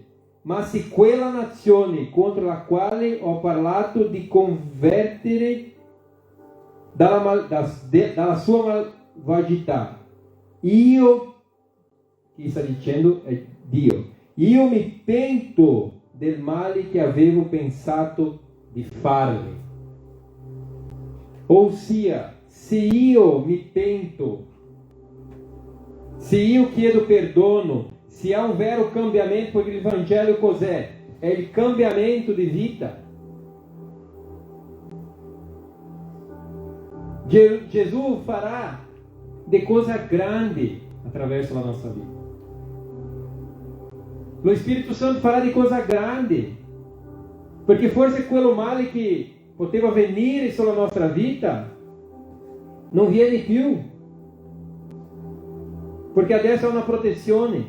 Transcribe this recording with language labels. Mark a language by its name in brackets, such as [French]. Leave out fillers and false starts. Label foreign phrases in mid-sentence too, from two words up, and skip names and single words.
[Italian] Ma se quella nazione contro la quale ho parlato di convertere dalla sua malvagità, io, chi sta dicendo è Dio, io mi pento del male che avevo pensato di farle. Ossia, se io mi pento, se io chiedo perdono, se [Portuguese] há um [Italian] vero cambiamento, [Portuguese] porque o Evangelho cos'è? [Italian] È il cambiamento di vita. Gesù farà [Portuguese] de coisa [Italian] grande attraverso la nostra vita. Lo Spirito Santo farà di coisa grande, perché forse quello male che poteva venire sulla nostra vita non viene più, perché adesso è una protezione.